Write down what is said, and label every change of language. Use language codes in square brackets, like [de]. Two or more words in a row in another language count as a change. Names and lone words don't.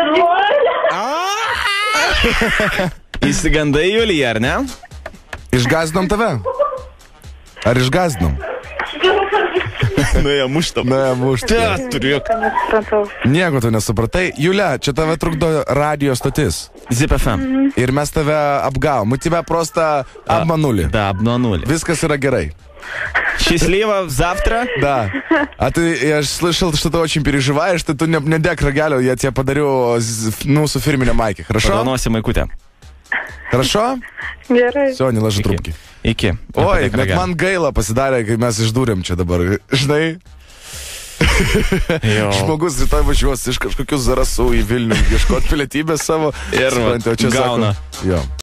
[lt] Įsigandai, Julija, ar ne? Išgąsdinom tave? Ar išgąsdinom? Nuėjo muštam. Nieko tu nesupratai. Julė, čia tave trukdo radio stotis Zip FM. Ir mes tave apgavom. [ru] Мы тебя просто обманули. Да, обманули. [lt] Viskas yra gerai. [ru] Счастливо, завтра. Да. Я слышал, что ты очень переживаешь, что ты не дек рогалю, я тебе подарю, [lt] su firminė maikė. Хорошо? Padovanosim maikutę. [ru] Хорошо? [lt] Gerai. [ru] Все, не ложи трубки. [lt] Iki. Oi, bet man gaila pasidarė, kai mes išdūrėm čia dabar. Žinai? Žmogus rytoj važiuos iš kažkokių Zarasų į Vilnių ieškoti pilietybės savo. Ir gauna. Jo.